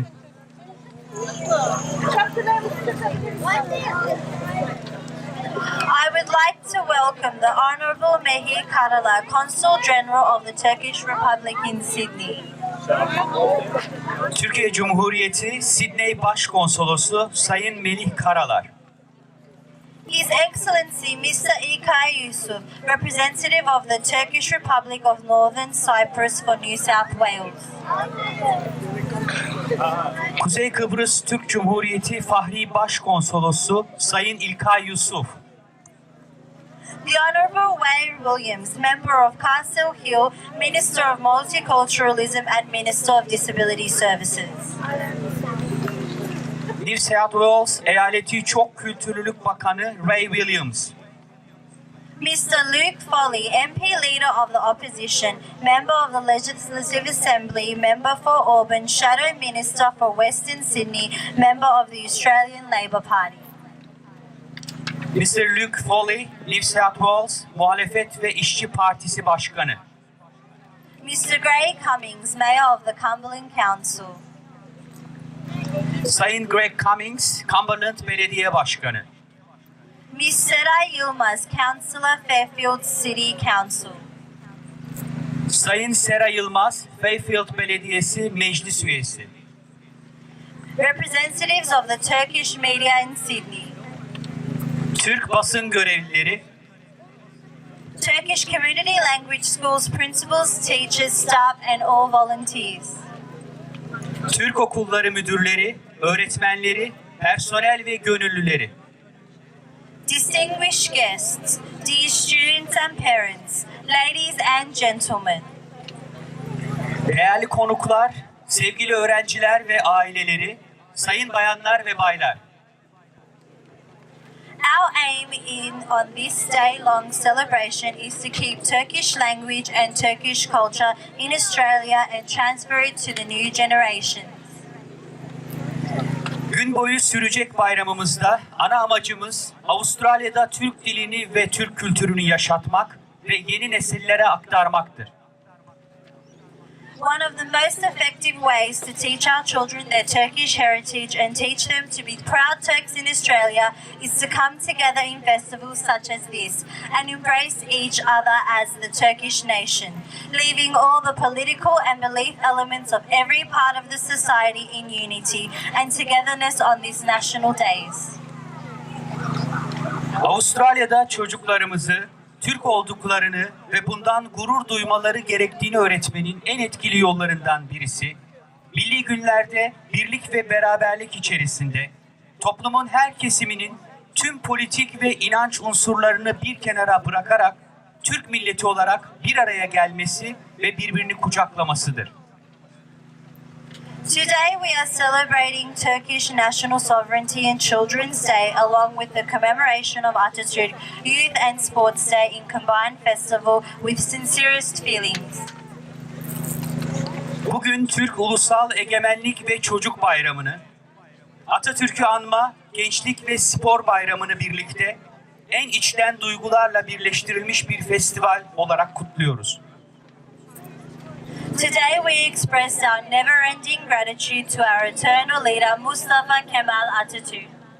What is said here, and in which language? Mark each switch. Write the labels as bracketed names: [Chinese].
[English] I would like to welcome the Honorable Mehir Karala, Consul General of the Turkish Republic in Sydney. [Turkish] Türkiye Cumhuriyeti Sidney Başkonsolosu Sayın Melih Karalar. [English] His Excellency Mr. İlkay Yusuf, Representative of the Turkish Republic of Northern Cyprus for New South Wales. [Turkish] Kuzey Kıbrıs Türk Cumhuriyeti Fahri Başkonsolosu Sayın İlkay Yusuf. [English] The Honorable Wayne Williams, Member of Castle Hill, Minister of Multiculturalism and Minister of Disability Services. [Turkish] New South Wales Eyaleti Çok Kültürlülük Bakanı Ray Williams. [English] Mr. Luke Foley, MP Leader of the Opposition, Member of the Legislative Assembly, Member for Auburn, Shadow Minister for Western Sydney, Member of the Australian Labor Party. Mr. [Turkish] Luke Foley, New South Wales Muhalefet ve İşçi Partisi Başkanı. [English] Mr. Greg Cummings, Mayor of the Cumberland Council. [Turkish] Sayın Greg Cummings, Cumberland Belediye Başkanı. [English] Ms. Seray Yilmaz, Councillor, Fairfield City Council. [Turkish] Sayın Sera Yılmaz, Fairfield Belediyesi Meclis Üyesi. [English] Representatives of the Turkish media in Sydney. [Turkish] Türk basın görevlileri, [English] Turkish Community Language Schools principals, teachers, staff and all volunteers. [Turkish] Türk okulları müdürleri, öğretmenleri, personel ve gönüllüleri. [English] Distinguished guests, dear students and parents, ladies and gentlemen. [Turkish] Değerli konuklar, sevgili öğrenciler ve aileleri, sayın bayanlar ve baylar. [English] Our aim on this day-long celebration is to keep Turkish language and Turkish culture in Australia and transfer it to the new generations. [Turkish] Gün boyu sürecek bayramımızda ana amacımız Avustralya'da Türk dilini ve Türk kültürünü yaşatmak ve yeni nesillere aktarmaktır. [English] One of the most effective ways to teach our children their Turkish heritage and teach them to be proud Turks in Australia is to come together in festivals such as this and embrace each other as the Turkish nation, leaving all the political and belief elements of every part of the society in unity and togetherness on these national days. [Turkish] Avustralya'da çocuklarımızı Türk olduklarını ve bundan gurur duymaları gerektiğini öğretmenin en etkili yollarından birisi, milli günlerde birlik ve beraberlik içerisinde toplumun her kesiminin tüm politik ve inanç unsurlarını bir kenara bırakarak Türk milleti olarak bir araya gelmesi ve birbirini kucaklamasıdır. [English] Today we are celebrating Turkish national sovereignty and Children's Day along with the commemoration of Atatürk Youth and Sports Day in combined festival with sincerest feelings. [Turkish] Bugün Türk Ulusal Egemenlik ve Çocuk Bayramı'nı, Atatürk'ü anma, Gençlik ve Spor Bayramı'nı birlikte en içten duygularla birleştirilmiş bir festival olarak kutluyoruz. [English] Today we express our never-ending gratitude to our eternal leader Mustafa Kemal Atatürk.